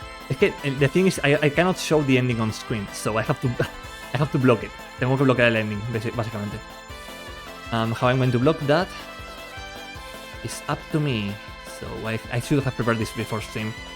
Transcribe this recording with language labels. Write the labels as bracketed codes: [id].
[es] Es que [en] the thing is, I cannot show the ending on screen, so I have to block it. [es] Tengo que bloquear el ending, básicamente. [en] How I'm going to block that is up to me. So I should have prepared this before stream.